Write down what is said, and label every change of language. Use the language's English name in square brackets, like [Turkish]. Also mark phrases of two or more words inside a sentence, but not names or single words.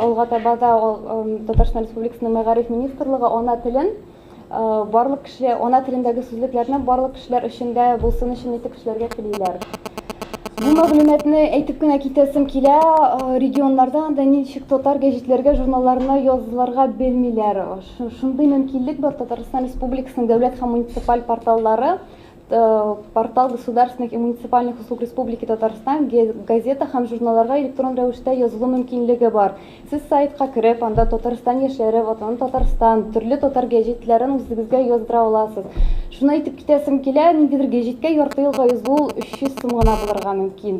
[Tatar] Алга таба да Татарстан Республикасының Мәгариф министрлыгы ана телен барлык кешеләр, ана телендәге сүзлекләрне барлык кешеләр өчен дә булсын өчен итеп эшләргә телиләр. Бу мәгълүматны әйтеп кенә китәсем килә. Регионнарда анда ничек татар гәҗитләргә, журналларына язылырга белмиләр. Шундый мөмкинлек бар. Татарстан Республикасының дәүләт һәм муниципаль порталлары, [Russian] портал государственных и муниципальных услуг Республики Татарстан, [Tatar] газета һәм журналларга электрон рәвештә язылу мөмкинлеге бар. Сез сайтка кирип, анда Татарстан яшьләре, Ватан Татарстан, төрле татар гәҗитләрен үзегезгә яздыра аласыз. Шуны әйтеп китәсем килә, ниндидер гәҗиткә ярты елга язылу 300 сум гына булырга мөмкин.